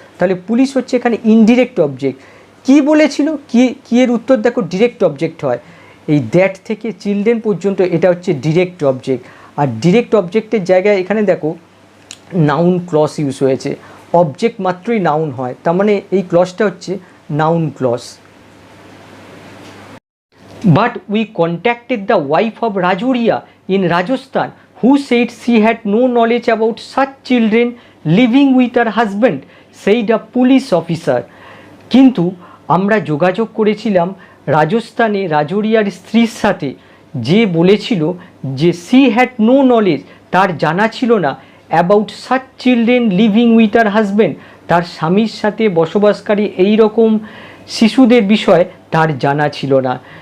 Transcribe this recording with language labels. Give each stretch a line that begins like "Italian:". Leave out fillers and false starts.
Bangla: তাহলে পুলিশ হচ্ছে এখানে ইনডিরেক্ট অবজেক্ট। কি বলেছিল, কি এর উত্তর দেখো ডিরেক্ট অবজেক্ট হয়। এই দ্যাট থেকে চিলড্রেন পর্যন্ত এটা হচ্ছে ডিরেক্ট অবজেক্ট, আর ডিরেক্ট অবজেক্টের জায়গায় এখানে দেখো নাউন ক্লজ ইউজ হয়েছে। অবজেক্ট মাত্রই নাউন হয়, তার মানে এই ক্লজটা হচ্ছে noun clause.
English: But we contacted the wife of Rajoria in Rajasthan, who said she had no knowledge about such children living with her husband, said a police officer.
Bangla: কিন্তু আমরা যোগাযোগ করেছিলাম রাজস্থানে রাজোরিয়ার স্ত্রীর সাথে, যে বলেছিল যে
English: she had no knowledge,
Bangla: তার জানা ছিল না, about
English: such children living with her husband,
Bangla: তার স্বামীর সাথে বসবাসকারী এই রকম শিশুদের বিষয় তার জানা ছিল না।